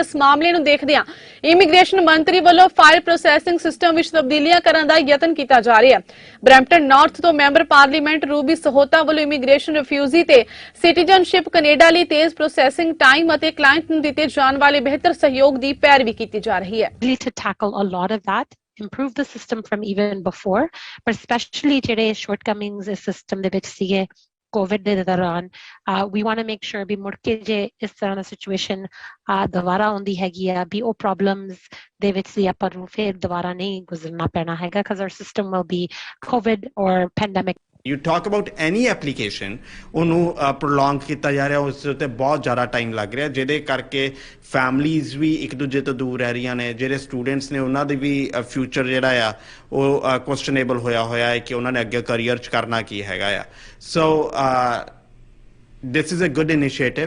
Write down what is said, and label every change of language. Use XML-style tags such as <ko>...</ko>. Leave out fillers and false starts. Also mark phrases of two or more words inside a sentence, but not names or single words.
<pa>ਇਸ ਮਾਮਲੇ ਨੂੰ ਦੇਖਦਿਆਂ ਇਮੀਗ੍ਰੇਸ਼ਨ ਮੰਤਰੀ ਵੱਲੋਂ</pa> <en>file processing system</en> <pa>ਵਿੱਚ ਤਬਦੀਲੀਆਂ ਕਰਨ ਦਾ ਯਤਨ ਕੀਤਾ ਜਾ ਰਿਹਾ ਹੈ। ਬਰੈਂਪਟਨ ਨਾਰਥ ਤੋਂ</pa> <en>member parliament</en> <pa>ਰੂਬੀ ਸਹੋਤਾ ਵੱਲੋਂ ਇਮੀਗ੍ਰੇਸ਼ਨ ਰਿਫਿਊਜੀ ਤੇ ਸਿਟੀਜ਼ਨਸ਼ਿਪ ਕੈਨੇਡਾ ਲਈ ਤੇਜ਼</pa> <en>processing time</en> <pa>ਅਤੇ ਕਲਾਇੰਟ ਨੂੰ ਦਿੱਤੇ ਜਾਣ ਵਾਲੇ ਬਿਹਤਰ ਸਹਿਯੋਗ ਦੀ ਪੈਰਵੀ ਕੀਤੀ ਜਾ ਰਹੀ ਹੈ।</pa> <en>To tackle a lot of that, improve the system from even before, but especially</en> <pa>ਜਿਹੜੇ shortcomings ਇਸ system ਦੇ ਵਿੱਚ ਸੀਗੇ COVID ਦੇ ਦੌਰਾਨ,</pa> <en>we want to make sure</en> <pa>ਵੀ ਮੁੜ ਕੇ ਜੇ ਇਸ ਤਰ੍ਹਾਂ ਦਾ situation ਦੁਬਾਰਾ ਆਉਂਦੀ ਹੈਗੀ ਆ ਵੀ ਉਹ problems ਦੇ ਵਿੱਚ ਵੀ ਆਪਾਂ ਨੂੰ ਫਿਰ ਦੁਬਾਰਾ ਨਹੀਂ ਗੁਜ਼ਰਨਾ ਪੈਣਾ ਹੈਗਾ,</pa> <en>because our system will be COVID or pandemic। You talk about any application,</en> <pa>ਉਹਨੂੰ prolong ਕੀਤਾ ਜਾ ਰਿਹਾ, ਉਸ ਉੱਤੇ ਬਹੁਤ ਜ਼ਿਆਦਾ ਟਾਈਮ ਲੱਗ ਰਿਹਾ, ਜਿਹਦੇ ਕਰਕੇ ਫੈਮਲੀਜ਼ ਵੀ ਇੱਕ ਦੂਜੇ ਤੋਂ ਦੂਰ ਰਹਿ ਰਹੀਆਂ ਨੇ। ਜਿਹੜੇ ਸਟੂਡੈਂਟਸ ਨੇ ਉਹਨਾਂ ਦੀ ਵੀ ਫਿਊਚਰ ਜਿਹੜਾ ਆ ਉਹ ਕੁਐਸਚਨੇਬਲ ਹੋਇਆ ਹੈ ਕਿ ਉਹਨਾਂ ਨੇ ਅੱਗੇ ਕਰੀਅਰ 'ਚ ਕਰਨਾ ਕੀ ਹੈਗਾ ਆ।</pa> <en>so this is a good initiative.</en>